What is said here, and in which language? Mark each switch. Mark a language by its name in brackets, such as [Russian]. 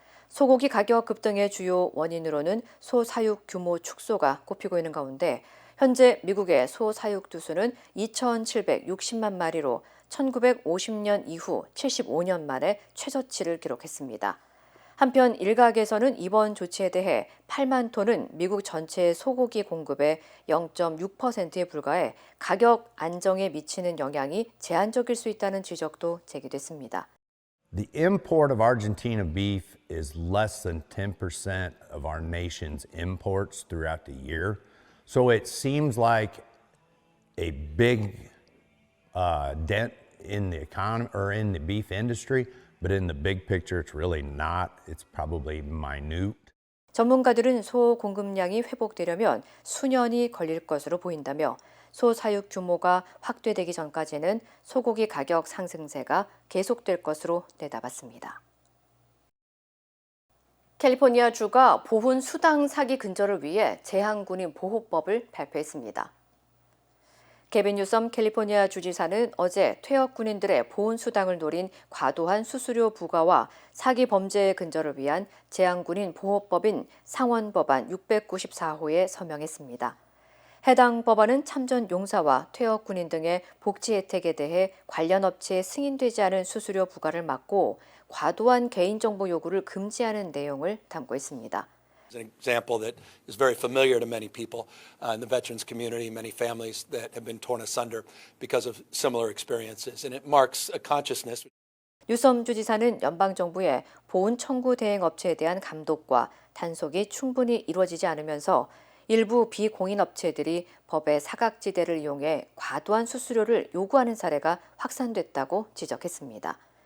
[Korean] 소고기 가격 급등의 주요 원인으로는 소 사육 규모 축소가 꼽히고 있는 가운데 현재 미국의 소 사육 두수는 2,760만 마리로 1950년 이후 75년 만에 최저치를 기록했습니다. 한편 일각에서는 이번 조치에 대해 8만 톤은 미국 전체 소고기 공급의 0.6%에 불과해 가격 안정에 미치는 영향이 제한적일 수 있다는 지적도 제기됐습니다. [English] The import of Argentina beef is less than 10% of our nation's imports throughout the year. So it seems like a big dent in the economy or in the beef industry. But in the big picture, it's really not. It's probably minute. [Korean] 전문가들은 소 공급량이 회복되려면 수년이 걸릴 것으로 보인다며 소 사육 규모가 확대되기 전까지는 소고기 가격 상승세가 계속될 것으로 내다봤습니다. 캘리포니아주가 보훈 수당 사기 근절을 위해 제한군인 보호법을 발표했습니다. 게빈 뉴섬 캘리포니아 주지사는 어제 퇴역 군인들의 보훈 수당을 노린 과도한 수수료 부과와 사기 범죄의 근절을 위한 제한군인 보호법인 상원 법안 694호에 서명했습니다. 해당 법안은 참전 용사와 퇴역 군인 등의 복지 혜택에 대해 관련 업체에 승인되지 않은 수수료 부과를 막고 과도한 개인정보 요구를 금지하는 내용을 담고 있습니다. [English] An example that is very familiar to many people in the veterans community, many families that have been torn asunder because of similar experiences, and it marks a consciousness. [Korean] 뉴섬 주지사는 연방정부의 보훈 청구 대행 업체에 대한 감독과 단속이 충분히 이루어지지 않으면서 일부 비공인 업체들이 법의 사각지대를 이용해 과도한 수수료를 요구하는 사례가 확산됐다고 지적했습니다.